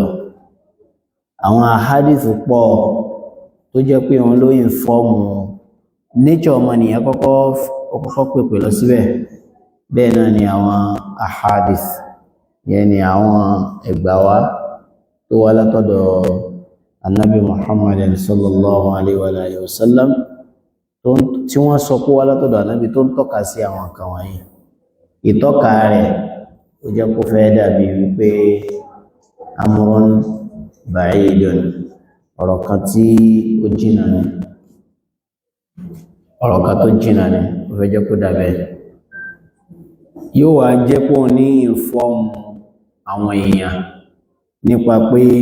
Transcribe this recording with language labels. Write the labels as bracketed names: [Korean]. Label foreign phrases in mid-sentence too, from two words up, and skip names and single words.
[Yoruba] Àwọn àhádìsì pọ̀ tó jẹ́ pé wọn ló ìfọ́ọ̀mù nature ọmọnìyàn kọ́kọ́ pèpè lọ síbẹ̀. Bẹ́ẹ̀ náà ni àwọn àhádìsì yẹn ni àwọn ẹgbàwá tó wá látọ̀dọ̀ annabi Muhammad [Arabic] صلى الله عليه وآله وسلم [Yoruba] tí wọ́n sọ pé wá látọ̀dọ̀ annabi tó ń tọ́ka sí àwọn nǹkan wọ̀nyí. Ìtọ́ka rẹ̀ ó jẹ́ kó fẹ́ dàbí wípé [Arabic] أمر بعيد [Yoruba] ọ̀rọ̀ kan tí ó jìnà ní ọ̀rọ̀ kan tó jìnà ní ó fẹ́ jẹ́ kó dàbẹ̀ yóò wá jẹ́ pọ̀ ní ìfọ́ọ̀mù àwọn èèyàn nípa pé